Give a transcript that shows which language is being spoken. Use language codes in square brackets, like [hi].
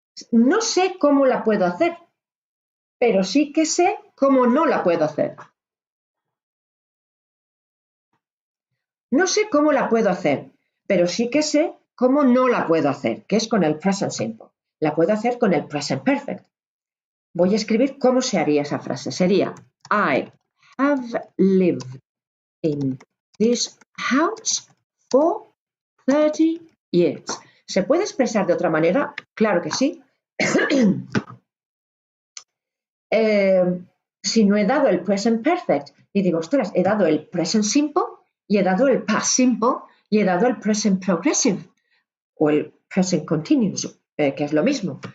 [es] No sé cómo la puedo hacer, pero sí que sé cómo no la puedo hacer. No sé cómo la puedo hacer, pero sí que sé cómo no la puedo hacer, que es con el present simple. La puedo hacer con el present perfect. Voy a escribir cómo se haría esa frase. Sería [en] I have lived in this house for 30 years. [es] ¿Se puede expresar de otra manera? Claro que sí. Si no he dado el present perfect y digo, ostras, he dado el present simple y he dado el past simple y he dado el present progressive o el present continuous, que es lo mismo.